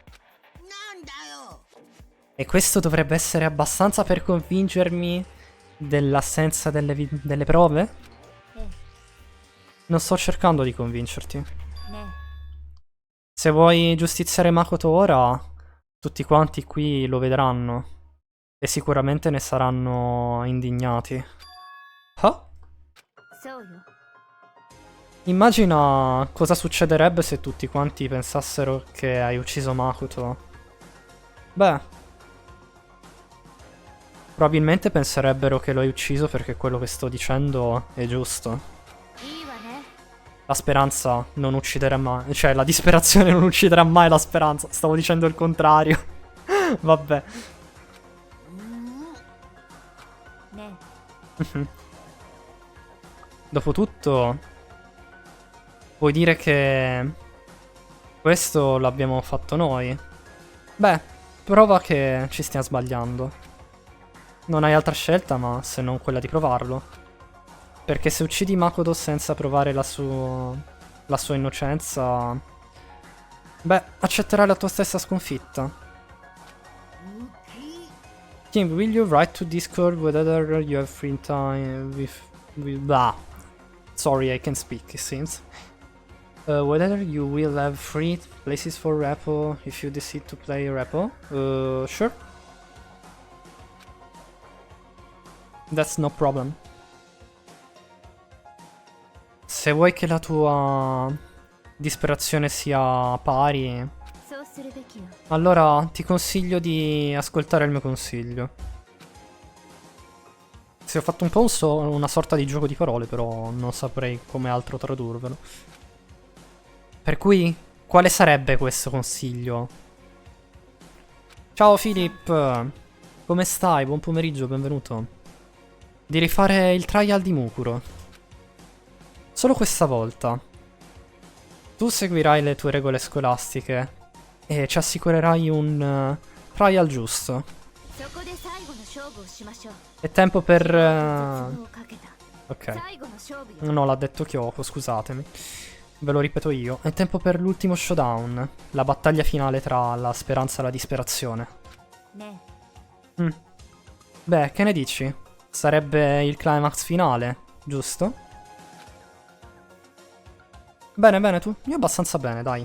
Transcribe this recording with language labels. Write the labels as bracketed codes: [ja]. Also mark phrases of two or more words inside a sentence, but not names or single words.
[it] E questo dovrebbe essere abbastanza per convincermi dell'assenza delle prove? [ja] え [it] Non sto cercando di convincerti. [ja] え。ね [it] Se vuoi giustiziare Makoto ora, tutti quanti qui lo vedranno. E sicuramente ne saranno indignati. Ah? [ja] え。そうよ。 [it] Immagina cosa succederebbe se tutti quanti pensassero che hai ucciso Makoto. Beh, probabilmente penserebbero che lo hai ucciso perché quello che sto dicendo è giusto. [ja] いいわね。 [it] La speranza non ucciderà mai. Cioè, la disperazione non ucciderà mai la speranza. Stavo dicendo il contrario. Vabbè. [ja] ね [it] Dopotutto, puoi dire che questo l'abbiamo fatto noi? Beh, prova che ci stiamo sbagliando. Non hai altra scelta, ma se non quella di provarlo. Perché se uccidi Makoto senza provare la sua innocenza, beh, accetterai la tua stessa sconfitta. [en] Kim, will you write to Discord whether you have free time with blah. Sorry, I can speak, it seems. Whether you will have free places for Repo if you decide to play Repo? Sure. That's no problem. [it] Se vuoi che la tua disperazione sia pari, [ja] そうするべきよ [it] allora ti consiglio di ascoltare il mio consiglio. Sì, ho fatto un po' una sorta di gioco di parole, però non saprei come altro tradurvelo. Per cui, quale sarebbe questo consiglio? Ciao Philip! Come stai? Buon pomeriggio, benvenuto. Di rifare il trial di Mukuro. Solo questa volta. Tu seguirai le tue regole scolastiche e ci assicurerai un trial giusto. [ja] そこで最後の勝負をしましょう [it] È tempo per... [ja] 絶望をかけた [it] ok. [ja] 最後の勝負よ [it] No, l'ha detto Kyoko, scusatemi. Ve lo ripeto io. È tempo per l'ultimo showdown. La battaglia finale tra la speranza e la disperazione. [ja] ね [it] Beh, che ne dici? Sarebbe il climax finale, giusto? Bene, bene, tu? Io abbastanza bene, dai.